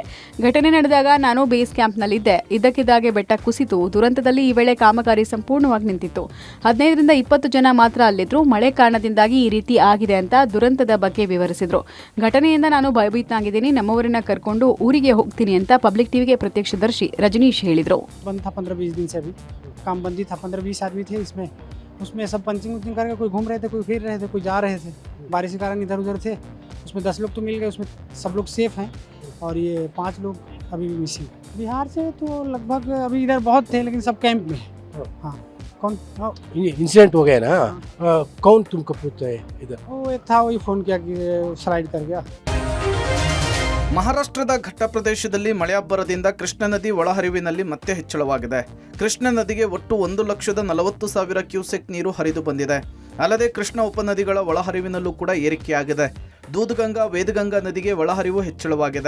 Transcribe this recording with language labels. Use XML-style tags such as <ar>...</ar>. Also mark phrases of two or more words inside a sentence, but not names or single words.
<kn>ಘಟನೆ ನಡೆದಾಗ ನಾನು ಬೇಸ್ ಕ್ಯಾಂಪ್ನಲ್ಲಿದ್ದೆ. ಇದ್ದಕ್ಕಿದ್ದಾಗೆ ಬೆಟ್ಟ ಕುಸಿತು. ದುರಂತದಲ್ಲಿ ಈ ವೇಳೆ ಕಾಮಗಾರಿ ಸಂಪೂರ್ಣವಾಗಿ ನಿಂತಿತ್ತು. 15ರಿಂದ 20 ಜನ ಮಾತ್ರ ಅಲ್ಲಿದ್ರು. ಮಳೆ ಕಾರಣದಿಂದಾಗಿ ಈ ರೀತಿ ಆಗಿದೆ ಅಂತ ದುರಂತದ ಬಗ್ಗೆ ವಿವರಿಸಿದ್ರು. ಘಟನೆಯಿಂದ ನಾನು ಭಯಭೀತನಾಗಿದ್ದೀನಿ. ನಮ್ಮವರನ್ನ ಕರ್ಕೊಂಡು ಊರಿಗೆ ಹೋಗ್ತೀನಿ ಅಂತ ಪಬ್ಲಿಕ್ ಟಿವಿಗೆ ಪ್ರತ್ಯಕ್ಷದರ್ಶಿ ರಜನೀಶ್ ಹೇಳಿದ್ರು.</kn> <hi>15-20 दिन से अभी काम बंदी था. 15-20 आदमी थे उसमें सब पंचिंग करके कोई घूम रहे थे, कोई फिर रहे थे, कोई जा रहे थे. बारिश के कारण इधर उधर थे. उसमें 10 लोग तो मिल गए. उसमें सब लोग सेफ हैं और ये 5 लोग अभी भी मिसिंग. बिहार से तो लगभग अभी इधर बहुत थे, लेकिन सब कैंप में. हाँ, कौन इंसिडेंट हो गया ना? कौन तुमको पूछता है इधर? वो एक था, वही फ़ोन किया कि स्लाइड कर गया.</hi> <kn>ಮಹಾರಾಷ್ಟ್ರದ ಘಟ್ಟ ಪ್ರದೇಶದಲ್ಲಿ ಮಳೆಯಬ್ಬರದಿಂದ ಕೃಷ್ಣ ನದಿ ಒಳಹರಿವಿನಲ್ಲಿ ಮತ್ತೆ ಹೆಚ್ಚಳವಾಗಿದೆ. ಕೃಷ್ಣ ನದಿಗೆ ಒಟ್ಟು 1,40,000 ಕ್ಯೂಸೆಕ್ ನೀರು ಹರಿದು ಬಂದಿದೆ. ಅಲ್ಲದೆ ಕೃಷ್ಣ ಉಪನದಿಗಳ ಒಳಹರಿವಿನಲ್ಲೂ ಕೂಡ ಏರಿಕೆಯಾಗಿದೆ. ದೂದ್ಗಂಗಾ, ವೇದಗಂಗಾ ನದಿಗೆ ಒಳಹರಿವು ಹೆಚ್ಚಳವಾಗಿದೆ.</kn>